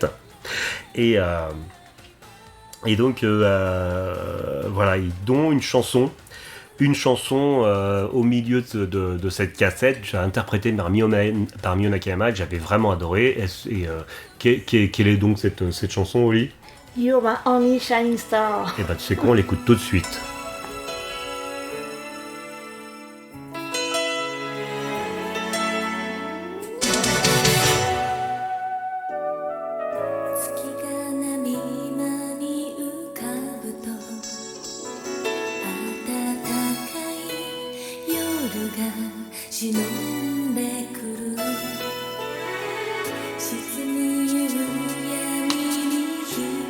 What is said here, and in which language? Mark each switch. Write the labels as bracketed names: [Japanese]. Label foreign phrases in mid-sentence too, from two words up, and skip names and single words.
[French] Et donc voilà, dont une chanson une chanson au milieu de cette cassette, interprétée par Mio Nakayama, que j'avais vraiment adoré. Quelle est donc cette chanson, Oli? [English] You're my only shining star. [French] Et bah tu sais quoi, on l'écoute tout de suite. [Japanese] 月が波間に浮かぶと暖かい夜が忍んでくる沈む夕闇に瞳